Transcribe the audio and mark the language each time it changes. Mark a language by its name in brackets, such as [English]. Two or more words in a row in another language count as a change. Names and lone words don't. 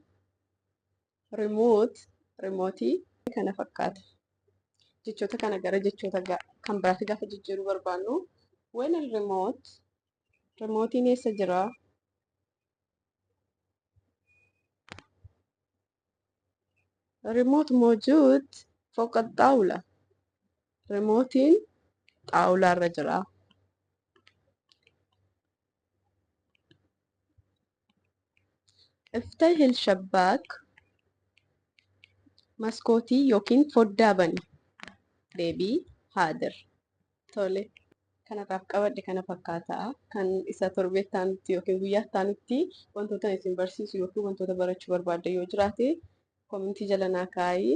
[Oromo] Rimootii kana fakkaata. Jechoota kana gara jechoota kan biraatti gaafa jijjiiruu barbaannu when rimootiin eessa jira? [Arabic] Rimoot موجود فوق الطاولة. [Oromo] Rimootiin xaawulaarra jira. [Arabic] افتح الشباك. [Oromo] Maskootii yookiin foddaa bani. Deebii haadir. Tole. Kanarraaf qabadhe kana fakkaataa. Kan isa torbeetti aanutti yookiin guyyaatti aanutti wantoota isin barsiisu yookiin wantoota barachuu barbaadde yoo jiraate komentii jala naa kaa'aa.